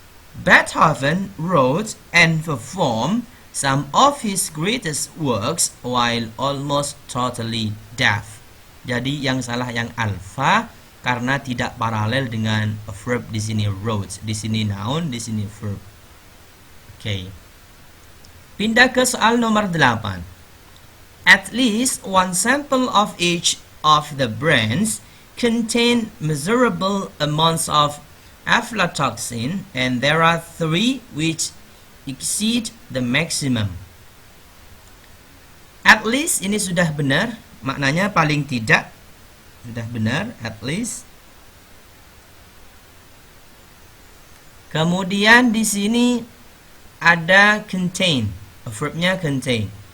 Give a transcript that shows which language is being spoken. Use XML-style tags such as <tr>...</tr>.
<en>Beethoven wrote and performed some of his greatest works while almost totally deaf.</en> <id>Jadi yang salah yang alpha karena tidak paralel dengan verb. Di sini wrote, di sini noun, di sini verb. Oke. Pindah ke soal nomor 8.</id> <en>At least one sample of each of the brands contain measurable amounts of aflatoxin, and there are 3 which exceed the maximum.</en> <id>At least ini sudah benar, maknanya paling tidak, sudah benar, at least. Kemudian di sini ada contain, verbnya contain.</id>